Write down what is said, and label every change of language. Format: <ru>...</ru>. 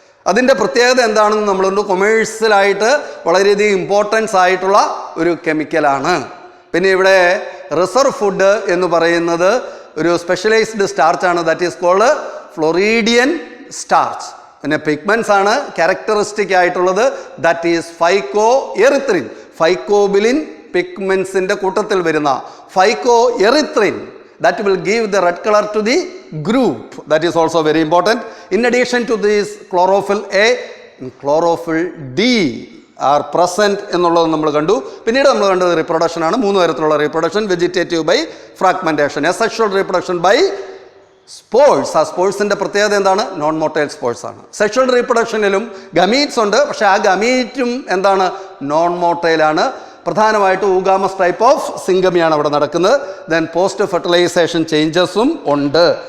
<ml>അതിൻ്റെ പ്രത്യേകത എന്താണെന്ന് നമ്മളുണ്ട്. കൊമേഴ്സ്യലായിട്ട് വളരെയധികം ഇമ്പോർട്ടൻസ് ആയിട്ടുള്ള ഒരു കെമിക്കലാണ്. പിന്നെ ഇവിടെ റിസർവ് ഫുഡ് എന്ന് പറയുന്നത് ഒരു specialised സ്റ്റാർച്ചാണ്.</ml> <en>that is called</en> <ml>ഫ്ലോറീഡിയൻ starch. പിന്നെ പിഗ്മെൻറ്റ്സ് ആണ് ക്യാരക്ടറിസ്റ്റിക് ആയിട്ടുള്ളത്.</ml> <en>That is phycoerythrin.</en> <ml>ഫൈക്കോബിലിൻ പിഗ്മെൻറ്റ്സിൻ്റെ കൂട്ടത്തിൽ വരുന്ന ഫൈക്കോ erythrin</ml> <en>that will give the red color to the group. That is also very important. In addition to this, chlorophyll A and chlorophyll D are present</en> <ml>എന്നുള്ളത് നമ്മൾ കണ്ടു. പിന്നീട് നമ്മൾ കണ്ടത് റീപ്രൊഡക്ഷൻ ആണ്. 3 തരത്തിലുള്ള reproduction: vegetative by fragmentation, asexual reproduction by sports. ആ സ്പോർട്സിൻ്റെ പ്രത്യേകത എന്താണ്? നോൺ മോട്ടൈൽ സ്പോർട്സ് ആണ്. സെക്ഷുവൽ റീപ്രൊഡക്ഷനിലും ഗമീറ്റ്സ് ഉണ്ട്, പക്ഷേ ആ ഗമീറ്റും എന്താണ്? നോൺ മോട്ടൈലാണ്. പ്രധാനമായിട്ട് ഊഗാമസ് ടൈപ്പ് ഓഫ് സിംഗമിയാണ് അവിടെ നടക്കുന്നത്. ദെൻ പോസ്റ്റ് ഫെർട്ടിലൈസേഷൻ ചേഞ്ചസും ഉണ്ട്.</ml>